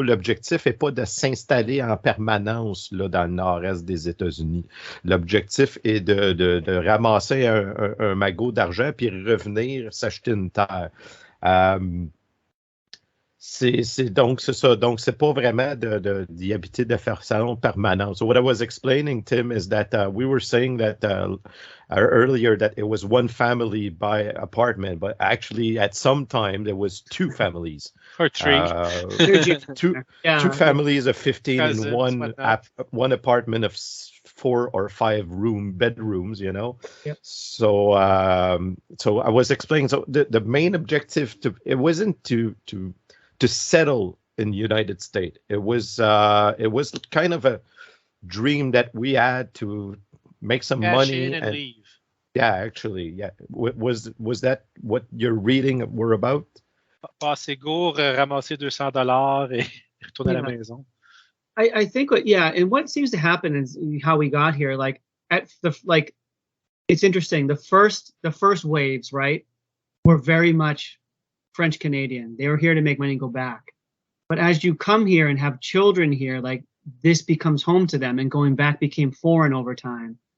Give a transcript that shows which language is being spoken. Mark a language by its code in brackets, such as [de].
[fr] L'objectif n'est pas de s'installer en permanence là, dans le nord-est des États-Unis. L'objectif est de ramasser un magot d'argent puis revenir s'acheter une terre. C'est ça. Donc, c'est pas vraiment d'y habiter de façon permanente. [en] So what I was explaining, Tim, is that we were saying that earlier that it was one family by apartment, but actually at some time there was two families. Or three. Two families of 15 in one apartment of 4 or 5 bedrooms, you know. Yep. So I was explaining. So the main objective it wasn't to settle in the United States. It was kind of a dream that we had to make some money and leave. Yeah, actually, yeah. Was that what your reading were about? [fr] Passer gourde, ramasser $200 et retourner à la maison. [en] I think and what seems to happen is how we got here. Like it's interesting. The first waves, right, were very much French Canadian. They were here to make money and go back. But as you come here and have children here, like this becomes home to them, and going back became foreign over time.